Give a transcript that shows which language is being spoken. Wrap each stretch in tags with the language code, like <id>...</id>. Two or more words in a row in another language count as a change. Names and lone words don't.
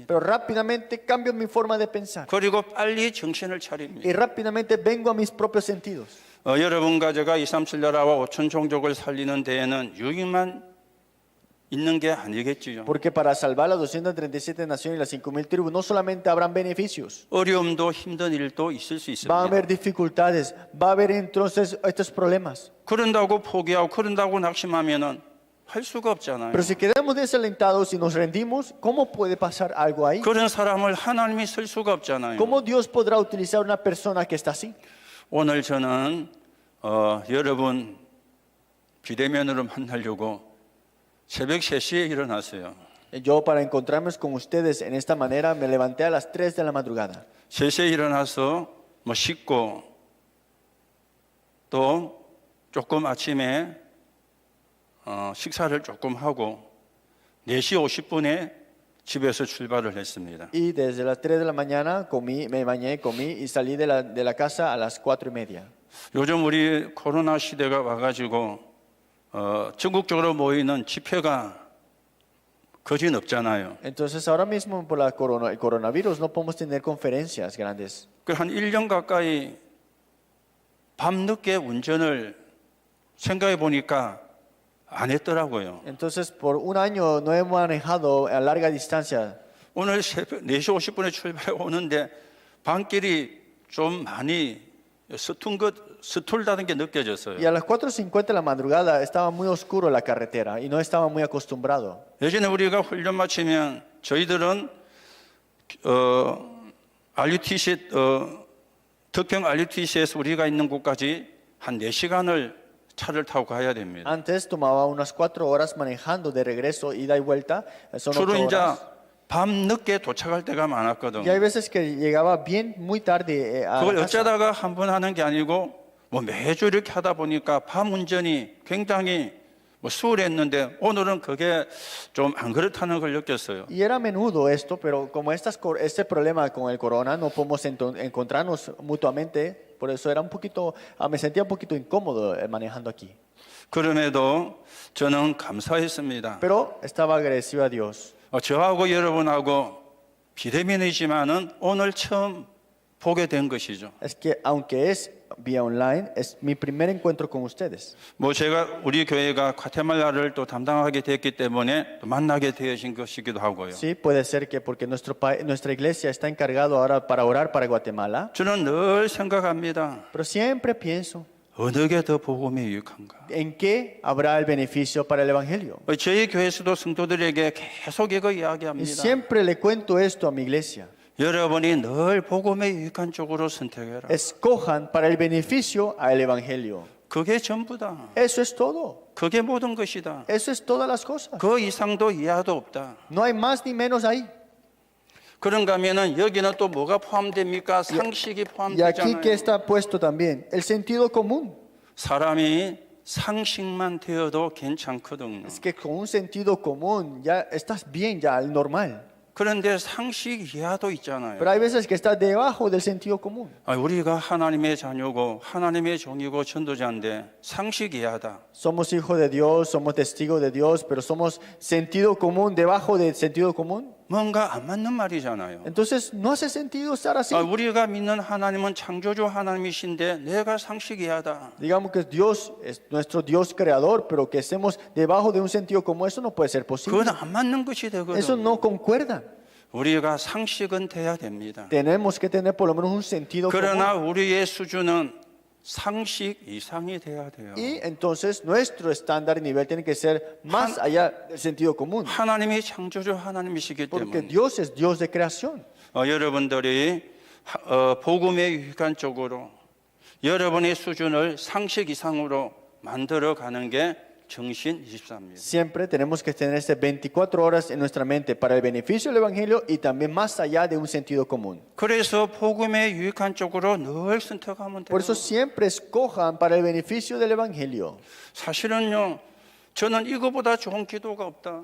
<es>Pero rápidamente cambio mi forma de pensar.</es> <ko>그리고 빨리 정신을</ko> <es>Y</es> <ko>차립니다.</ko> <es>rápidamente vengo a mis propios sentidos.</es> <ko>여러분과 제가 237 나라와 5천 종족을 살리는 데에는 유익만 있는 게 아니겠지요.</ko> <es>Porque para salvar las 237 naciones y las 5,000 tribus no solamente habrán beneficios.</es> <ko>어려움도 힘든 일도 있을 수</ko> <es>Va a</es> <ko>있습니다.</ko> <es>haber dificultades, va a haber entonces estos problemas.</es> <ko>그런다고 포기하고 그런다고 낙심하면은 할 수가 없잖아요.</ko> <es>Pero si quedamos desalentados y nos rendimos, ¿cómo puede pasar algo ahí?</es> <ko>그런 사람을 하나님이 쓸 수가 없잖아요.</ko> <es>¿Cómo Dios podrá utilizar una persona que está así?</es> <ko>오늘 저는 여러분 비대면으로 만나려고 새벽 3시에 일어났어요.</ko> <es>Yo para encontrarme con ustedes en esta manera me levanté a las 3 de la madrugada.</es> <ko>3시에 일어나서 뭐 씻고 또 조금 아침에 식사를 조금 하고 4시 50분에 집에서 출발을 했습니다.</ko> <es>Y desde las 3 de la mañana comí, me bañé, comí y salí de la casa a las 4:30.</es> <ko>요즘 우리 코로나 시대가 와가지고 전국적으로 모이는 집회가 거진 없잖아요.</ko> <es>Entonces ahora mismo por el coronavirus no podemos tener conferencias grandes.</es> <ko>한 1년 가까이 밤늦게 운전을 생각해 보니까 안 했더라고요.</ko> <es>Entonces por un año no he manejado a larga distancia.</es> <ko>오늘 새벽 4시 50분에 출발해 오는데 밤길이 좀 많이 서툴다는 게 느껴졌어요.</ko> <es>Y a las 4:50 de la madrugada estaba muy oscuro la carretera y no estaba muy acostumbrado.</es> <ko>예전에 우리가 훈련 마치면 저희들은 RUTC 덕평 RUTC에서 우리가 있는 곳까지 한 4시간을 차를 타고 가야 됩니다.</ko> <es>Antes tomaba unas 4 horas manejando de regreso, ida y vuelta. Son 8</es> <ko>주로 이제</ko> <es>horas.</es> <ko>밤 늦게 도착할 때가</ko> <es>Y hay</es> <ko>많았거든요.</ko> <es>veces que llegaba bien muy tarde a</es> <ko>그걸</ko> <es>la casa.</es> <ko>어쩌다가 한 번 하는 게 아니고 뭐 매주 이렇게 하다 보니까 밤 운전이 굉장히 수월했는데 오늘은 그게 좀 안 그렇다는 걸 느꼈어요.</ko> <es>Y era a menudo esto, pero como este problema con el corona no podemos encontrarnos mutuamente, por eso era me sentía un poquito incómodo manejando aquí.</es> <ko>그럼에도 저는 감사했습니다.</ko> <es>Pero estaba agradecido a Dios.</es> <ko>저하고 여러분하고 비대면이지만은 오늘 처음 보게 된 것이죠.</ko> <es>Es que aunque es vía online, es mi primer encuentro con ustedes.</es> <ko>뭐 제가 우리 교회가 과테말라를 또 담당하게 됐기 때문에 또 만나게 되어진 것이기도 하고요.</ko> <es>Sí, puede ser que porque nuestra iglesia está encargado ahora para orar para Guatemala,</es> <ko>저는 늘 생각합니다.</ko> <es>pero siempre pienso</es> <ko>어느 게 더 복음에 유익한가?</ko> <es>en qué habrá el beneficio para el evangelio.</es> <ko>저희 교회에서도 성도들에게 계속 이거</ko> <es>Y</es> <ko>이야기합니다.</ko> <es>siempre le cuento esto a mi iglesia.</es> <ko>여러분이 늘 복음에 유익한 쪽으로 선택해라.</ko> <es>Escojan para el beneficio al evangelio.</es> <ko>그게 전부다.</ko> <es>Eso es todo.</es> <ko>그게 모든 것이다.</ko> <es>Eso es todas las cosas.</es> <ko>그 이상도 이하도 없다.</ko> <es>No hay más ni menos ahí.</es> <ko>그런가 하면은 여기는 또 뭐가 포함됩니까? 상식이</ko> <es>Y aquí que</es> <ko>포함되잖아요.</ko> <es>está puesto también el sentido común.</es> <ko>사람이 상식만 되어도 괜찮거든요.</ko> <es>Es que con un sentido común ya estás bien, ya al normal.</es> <ko>그런데 상식 이하도 있잖아요.</ko> <es>Pero hay veces que estás debajo del sentido común.</es> <ko>우리가 하나님의 자녀고 하나님의 종이고 전도자인데 상식 이하다.</ko> <es>Somos hijos de Dios, somos testigos de Dios, pero somos sentido común debajo del sentido común.</es> <ko>뭔가 안 맞는 말이잖아요.</ko> <es>Entonces no hace sentido estar así.</es> <ko>우리가 믿는 하나님은 창조주 하나님이신데 내가 상식 이하다.</ko> <es>Digamos que Dios es nuestro Dios creador, pero que estemos debajo de un sentido como eso no puede ser posible.</es> <ko>그건 안 맞는 것이</ko> <es>Eso</es> <ko>되거든.</ko> <es>no concuerda.</es> <ko>우리가 상식은 돼야 됩니다.</ko> <es>Tenemos que tener por lo menos un sentido</es> <ko>그러나</ko> <es>común.</es> <ko>우리의 수준은 상식 이상이 돼야 돼요.</ko> <es>Y entonces nuestro estándar y nivel tiene que ser más allá del sentido común.</es> <ko>하나님이 창조주 하나님이시기</ko> <es>Porque</es> <ko>때문에</ko> <es>Dios es Dios de creación.</es> <ko>여러분들이 복음에 유익한 쪽으로 여러분의 수준을 상식 이상으로 만들어 가는 게 정신 24입니다.</ko> <es>Siempre tenemos que tener este 24 horas en nuestra mente para el beneficio del Evangelio y también más allá de un sentido común.</es> <ko>그래서 복음에 유익한 쪽으로 늘 선택하면 돼요.</ko> <es>Por eso siempre escojan para el beneficio del Evangelio.</es> <ko>사실은요, 저는 이거보다 좋은 기도가 없다.</ko>